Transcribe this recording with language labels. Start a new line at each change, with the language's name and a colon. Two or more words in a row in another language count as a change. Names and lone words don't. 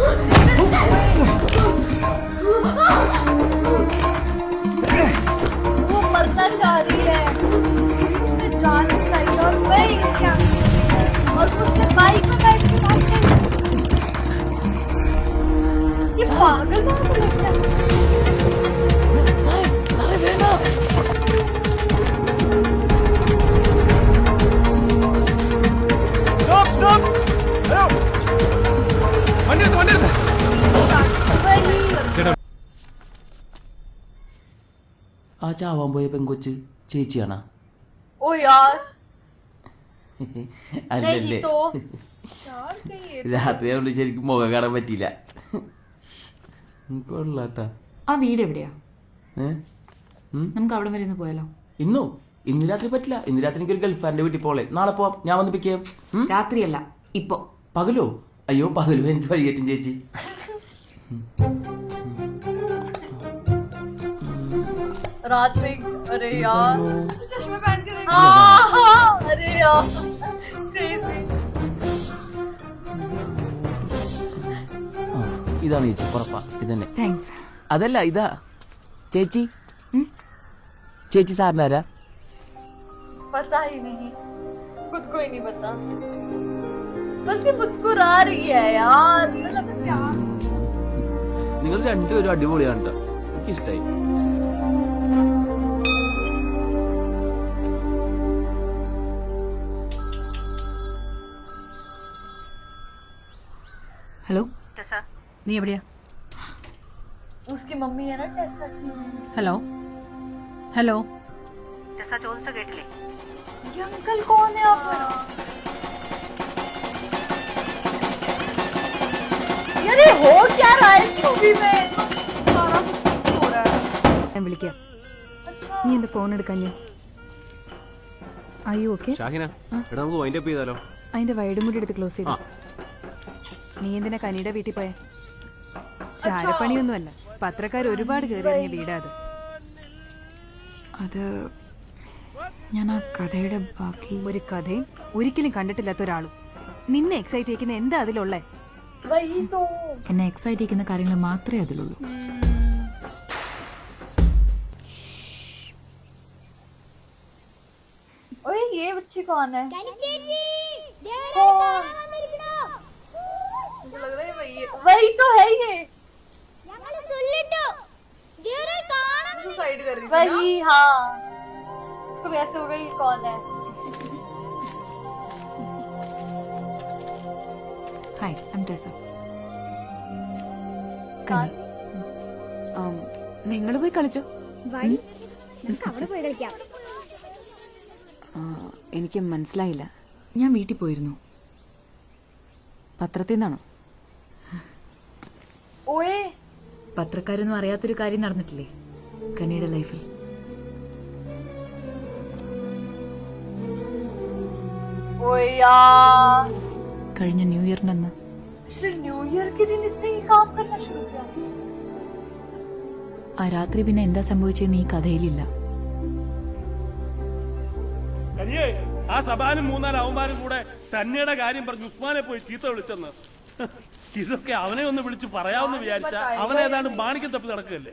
Hindi: वो मरना चाह रही है। उसने जान चाहिए और वही क्या? और उसने बाइक में बैठ के भाग गई। ये पागल बात है क्या?
Malayalam: സാറേ സാറേ വേണ്ട.
Hindi: वही
Malayalam: ആ ചാവാൻ പോയ പെങ്കൊച്ച് ചേച്ചിയാണാ?
Hindi: ओ यार
Malayalam: അല്ലല്ലേ.
Hindi: नहीं तो यार कहीं ये
Malayalam: രാത്രി ആയതുകൊണ്ട് ശരിക്കും മുഖം കാണാൻ പറ്റിയില്ല. കൊള്ളാട്ടാ. ആ വീട് എവിടെയാ? ഏ? നമുക്ക് അവിടെ വരെ ഒന്ന് പോയാലോ? ഇന്ന് രാത്രി പറ്റില്ല. ഇന്ന് രാത്രി എനിക്ക് ഒരു ഗൾഫാൻ്റെ വീട്ടിൽ പോലെ. നാളെ പോവാം, ഞാൻ വന്ന് പിക്ക് ചെയ്യാം. രാത്രിയല്ല, ഇപ്പൊ. പകലോ? അയ്യോ പകലോ എനിക്ക് വഴിയേറ്റും ചേച്ചി.
Hindi: रात में। अरे यार चश्मे पहन के देखा। हाँ, अरे यार crazy।
Malayalam: ഇതാണ് ചേച്ചി, ഉറപ്പാ ഇതന്നെ. താങ്ക്സ്. അതല്ല ഇതാ ചേച്ചി. ചേച്ചി സാറിനാരാ?
Hindi: पता ही नहीं, खुद को ही नहीं पता। बस ये मुस्कुरा रही है यार। मतलब क्या?
Malayalam: നിങ്ങൾ രണ്ടുപേരും അടിപൊളിയാണ് കേട്ടോ, എനിക്കിഷ്ടായി. ഹലോ, നീ എവിടെയാ?
Hindi: उसकी मम्मी है ना टेसा की।
Malayalam: ഹലോ ഹലോ.
Hindi: ये अंकल कौन है आप? यार ये हो क्या रहा है इस मूवी में? सारा कुछ हो रहा है।
Malayalam: ഞാൻ വിളിക്കാം.
Hindi: अच्छा
Malayalam: നീ എന്താ ഫോൺ എടുക്കാഞ്ഞ? അയ്യോ ഓക്കെ. ഷാഹിന, എടാ നമുക്ക്
English: wind up
Malayalam: ചെയ്താലോ? അതിന്റെ വൈഡും കൂടി എടുത്ത് ക്ലോസ് ചെയ്തു. നീ എന്തിനാ കനിയുടെ വീട്ടിൽ പോയെ? ചാരപ്പണിയൊന്നുമല്ല, പത്രക്കാർ ഒരുപാട് കയറിയിറങ്ങിയ വീടാ അത്. അത് ഞാൻ ആ കഥയുടെ ബാക്കി ഒരു കഥയും ഒരിക്കലും കണ്ടിട്ടില്ലാത്ത ഒരാളും. നിന്നെ എക്സൈറ്റ് ചെയ്യിക്കുന്ന എന്താ അതിലുള്ളേ?
Hindi: वही तो
Malayalam: എന്നെ എക്സൈറ്റ് ചെയ്യുന്ന കാര്യങ്ങൾ മാത്രമേ അതിലുള്ളൂ.
Hindi: ओए ये बच्ची कौन है? मुझे लग रहा है वही है। वही तो है ये, सुसाइड कर रही थी ना? वही। हाँ, उसको भी ऐसे हो गई, ये कौन है?
English: Hi, I am Tessa.
Malayalam: നിങ്ങൾ പോയി കളിച്ചോ. അവിടെ പോയി കളിക്കാം. എനിക്ക് മനസ്സിലായില്ല. ഞാൻ വീട്ടിൽ പോയിരുന്നു. പത്രത്തിൽ നിന്നാണോ?
Hindi: ओए
Malayalam: പത്രക്കാരൊന്നും അറിയാത്തൊരു കാര്യം നടന്നിട്ടില്ലേ കനിയുടെ ലൈഫിൽ?
Hindi: ओए यार,
Malayalam: കഴിഞ്ഞ ന്യൂ ഇയറിന്റെ അന്ന്
Hindi: पिछले
English: New Year
Hindi: के दिन इसने ये काम करना शुरू किया।
Malayalam: ആ രാത്രി പിന്നെ എന്താ സംഭവിച്ചതെന്ന് ഈ കഥയിലില്ല. കനിയേ, ആ സഭാനും മൂന്നാല് അവന്മാരും കൂടെ തന്നെയുടെ കാര്യം പറഞ്ഞ് ഉസ്മാനെ പോയി ചീത്ത വിളിച്ചെന്ന്. ഇതൊക്കെ അവനെ ഒന്ന് വിളിച്ച് പറയാമെന്ന് വിചാരിച്ച അവൻ ഏതാണ്ട് മാണിക്കം തപ്പി നടക്കുകയല്ലേ.